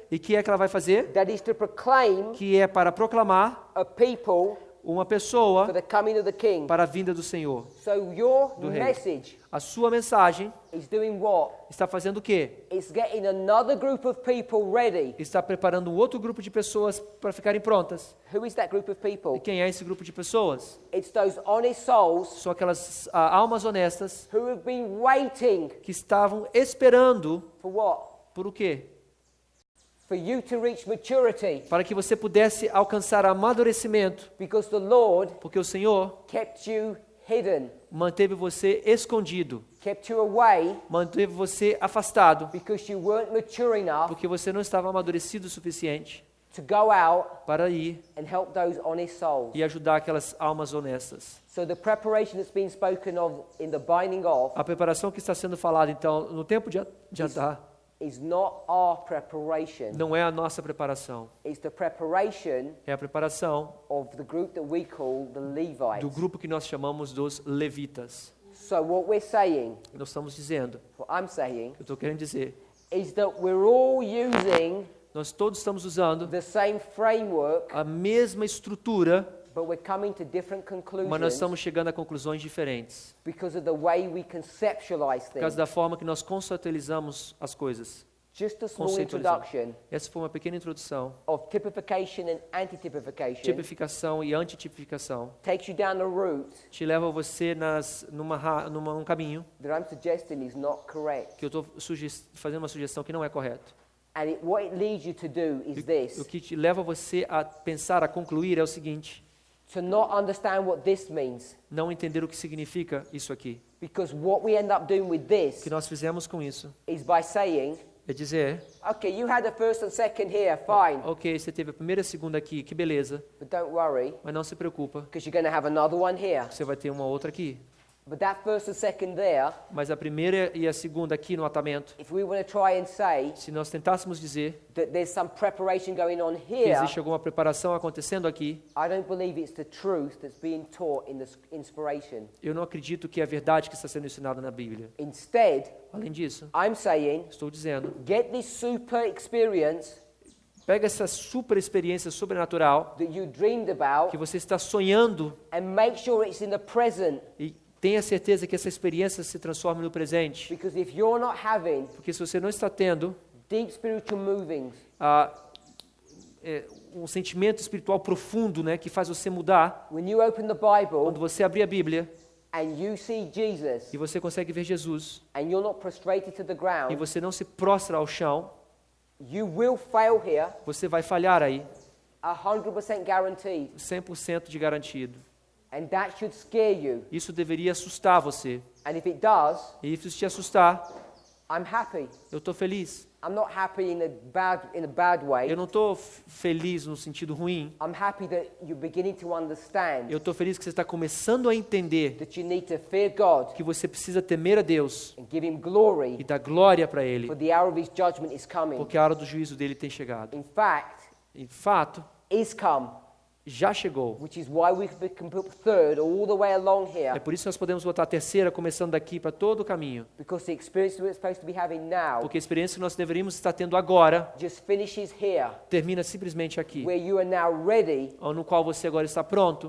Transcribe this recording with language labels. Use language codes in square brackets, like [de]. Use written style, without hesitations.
[pt] E que é que ela vai fazer? [en] That is to proclaim [pt] Que é para proclamar [en] a people [pt] uma [en] for [pt] pessoa [en] the coming of the King. [pt] para a vinda do Senhor. [en] So your [pt] Do rei. [en] message [pt] A sua mensagem [en] is doing what? [pt] está fazendo o quê? [en] It's getting another group of people ready. [pt] Está preparando um outro grupo de pessoas para ficarem prontas. [en] Who is that group of [pt] E [en] people? [pt] quem é esse grupo de pessoas? [en] It's those honest souls [pt] São aquelas almas honestas [en] who have been waiting [pt] que estavam esperando [en] for what? [pt] por o quê? [en] For you to reach maturity. [pt] Para que você pudesse alcançar amadurecimento, [en] Because the Lord [pt] porque o Senhor [en] kept you hidden, [pt] manteve você escondido, [en] kept you away [pt] manteve você afastado, [en] because you weren't mature enough [pt] porque você não estava amadurecido o suficiente [en] to go out [pt] para ir [en] and help those honest souls. [pt] e ajudar aquelas almas honestas. [en] So the preparation that's been spoken of in the binding off [pt] A preparação que está sendo falada, então, no tempo de andar, [en] is not our preparation. [pt] não é a nossa preparação, [en] It's the preparation [pt] é a preparação [en] of the group that we call the Levites. [pt] do grupo que nós chamamos dos levitas. [en] So what we're saying, [pt] Nós estamos dizendo, [en] what I'm saying, [pt] eu estou querendo dizer, [en] is that we're all using [pt] nós todos estamos usando [en] the same framework, [pt] a mesma estrutura, [en] but we're coming to different [pt] mas nós [en] conclusions [pt] estamos chegando a conclusões diferentes, [en] because of the way we conceptualize [pt] por causa [en] things. [pt] da forma que nós conceitualizamos as coisas. [en] Just a small [pt] Conceitualizamos. [en] introduction [pt] Essa foi uma pequena introdução. [en] of typification and anti-typification [pt] Tipificação e antitipificação [en] takes you down a route [pt] te leva você num caminho [en] that I'm suggesting is not correct. [pt] que eu estou fazendo uma sugestão que não é correto. [en] And what it leads you to do is [pt] O [en] this, [pt] que te leva você a pensar, a concluir é o seguinte: [en] to not understand what this means. [pt] não entender o que significa isso aqui. [en] Because what we end up doing with [pt] O [en] this [pt] que nós fizemos com isso [en] is by saying, [pt] é dizer, [en] okay, you had a first and second here, fine, [pt] ok, você teve a primeira e a segunda aqui, que beleza, [en] but don't worry, [pt] mas não se preocupa, [en] because you're going to have another one here. [pt] você vai ter uma outra aqui. [en] But that first and second there, [pt] Mas a primeira e a segunda aqui no atamento, [en] if we want to try and say [pt] se nós tentássemos dizer [en] that there's some preparation going on [pt] que [en] here, [pt] existe alguma preparação acontecendo aqui, [en] I don't believe it's the truth that's being taught in this inspiration. [pt] eu não acredito que é a verdade que está sendo ensinada na Bíblia. [en] Instead, [pt] Além disso, [en] I'm saying, [pt] estou dizendo, [en] get this super experience [pt] pega essa super experiência sobrenatural [en] that you dreamed about [pt] que você está sonhando [en] and make sure it's in the present. [pt] e tenha certeza que essa experiência se transforme no presente. [en] Because if you're not having [pt] Porque se você não está tendo [en] deep spiritual movings, [pt] um sentimento espiritual profundo, né, que faz você mudar, [en] when you open the Bible [pt] quando você abrir a Bíblia [en] and you see Jesus [pt] e você consegue ver Jesus [en] and you're not prostrated to the [pt] e [en] ground, [pt] você não se prostra ao chão, [en] you will fail here, [pt] você vai falhar aí, [en] 100% guaranteed. [pt] 100% de garantido. [en] And that should scare you. [pt] Isso deveria assustar você. [en] And if it does, [pt] E se isso te assustar, [en] I'm happy. [pt] eu estou feliz. [en] I'm not happy in a bad way. [pt] Eu não estou feliz no sentido ruim. [en] I'm happy that you're beginning to understand [pt] Eu estou feliz que você está começando a entender [en] that you need to fear God [pt] que você precisa temer a Deus [en] and give Him [pt] e [en] glory, [pt] dar glória para Ele, [en] for the hour of His judgment is coming. [pt] porque a hora do juízo dele tem chegado. [en] In fact, [pt] Em fato, [en] is come, [pt] já chegou. [en] which is why we can put third all the way along [pt] É [en] here, [pt] por isso que nós podemos botar a terceira, começando daqui para todo o caminho. [en] because the experience we're supposed to be having now [pt] Porque a experiência que nós deveríamos estar tendo agora [en] just finishes here, [pt] termina simplesmente aqui, [en] where you are now ready [pt] no qual você agora está pronto